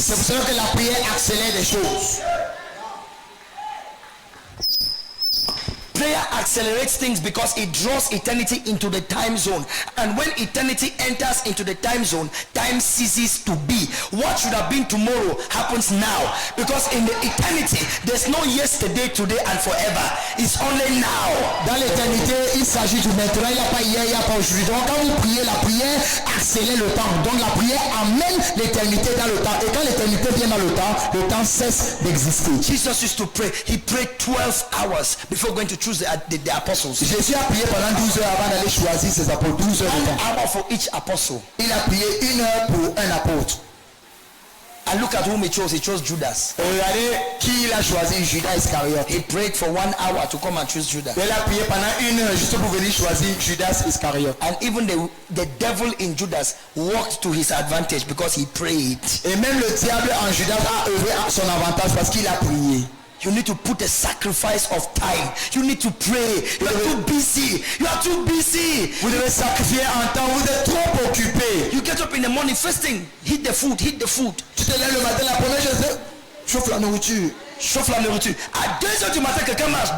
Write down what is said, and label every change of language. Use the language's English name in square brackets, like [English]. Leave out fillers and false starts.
[French] C'est pour cela que la prière accélère les choses. [English] Prayer accelerates things because it draws eternity into the time zone. And when eternity enters into the time zone, time ceases to be. What should have been tomorrow happens now. Because in the eternity, there's no yesterday, today, and forever. It's only now. [French] Dans l'éternité, il s'agit du maintenant. Il n'y a pas hier, il n'y a pas aujourd'hui. Donc quand vous priez, la prière accélère le temps. Donc la prière amène l'éternité dans le temps. Et quand l'éternité vient dans le temps cesse d'exister. [English] Jesus used to pray. He prayed 12 hours before going to choose the apostles. [French] Jésus a prié pendant 12 heures avant d'aller choisir ses apôtres. 12 heures de [English] 1 [French] temps. [English] hour for each apostle. [French] Il a prié 1 heure pour un apôtre. [English] And look at whom he chose. He chose Judas. [French] Regardez qui il a choisi, Judas Iscariote. [English] He prayed for 1 hour to come and choose Judas. [French] Il a prié pendant 1 heure juste pour venir choisir Judas Iscariote. [English] And even the devil in Judas worked to his advantage because he prayed. [French] Et même le diable en Judas a œuvré à son avantage parce qu'il a prié. [English] You need to put a sacrifice of time. You need to pray. You are too busy. You are too busy. [French] Vous devez sacrifier un temps, vous êtes trop occupé. [English] You get up in the morning, first thing, hit the food, hit the food. [French] Tu te lèves le matin, la première chose c'est chauffe la nourriture. Chauffe la nourriture. À 2 heures du matin, quelqu'un marche.